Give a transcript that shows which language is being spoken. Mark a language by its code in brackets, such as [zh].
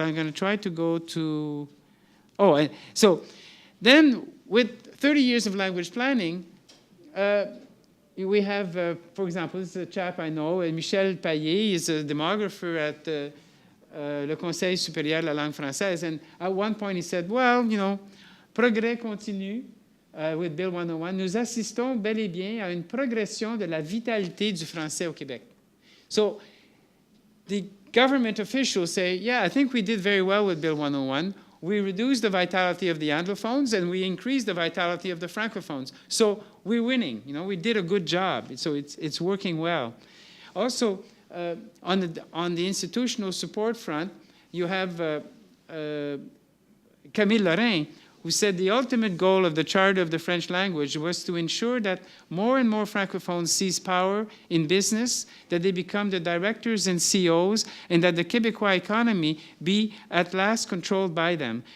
[en] I'm going to try to go to... so then with 30 years of language planning, we have, for example, this is a chap I know, Michel Payet. He's a demographer at le Conseil supérieur de la langue française. And at one point he said, well, [fr] progrès continu [en] with Bill 101. [fr] Nous assistons bel et bien à une progression de la vitalité du français au Québec. [en] So the government officials say, yeah, I think we did very well with Bill 101. We reduced the vitality of the Anglophones and we increased the vitality of the Francophones. So we're winning. We did a good job. So it's working well. Also, on the institutional support front, you have Camille Lorrain, who said the ultimate goal of the Charter of the French language was to ensure that more and more Francophones seize power in business, that they become the directors and CEOs, and that the Quebecois economy be at last controlled by them.